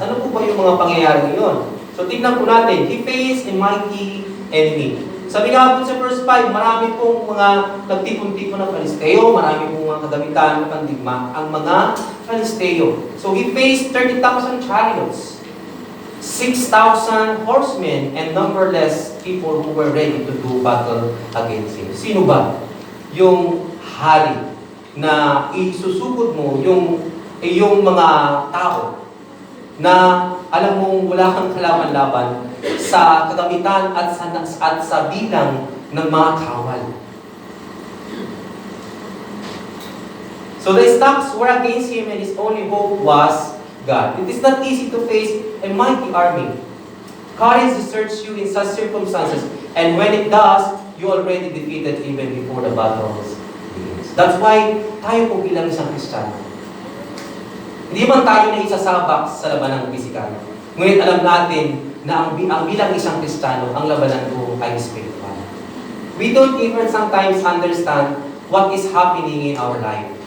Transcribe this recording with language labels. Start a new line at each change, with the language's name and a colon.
Filipino: Ano po ba yung mga pangyayari ngayon? So tignan po natin,
English: he faced a mighty enemy.
Filipino: Sabi nga po sa verse 5, marami pong mga nagtipon-tipon ng Palisteo, marami pong mga kagamitan ng pandigma, ang mga Palisteo.
English: So he faced 30,000 chariots, 6,000 horsemen, and numberless people who were ready to do battle against him.
Filipino: Sino ba? Yung hari na isusugod mo, yung mga tao na alam mong wala kang kalaban-laban sa kagamitan at sa bilang ng mga kawal.
English: So the stocks were against him and his only hope was God. It is not easy to face a mighty army. Courage deserts you in such circumstances, and when it does, you already defeated even before the battles begins. That's why
Filipino: tayo po bilang isang Kristiyano, hindi man tayo na isasabak sa labanang pisikal. Ngunit alam natin na ang bilang isang Kristiyano, ang labanan ko ay spiritual.
English: We don't even sometimes understand what is happening in our life.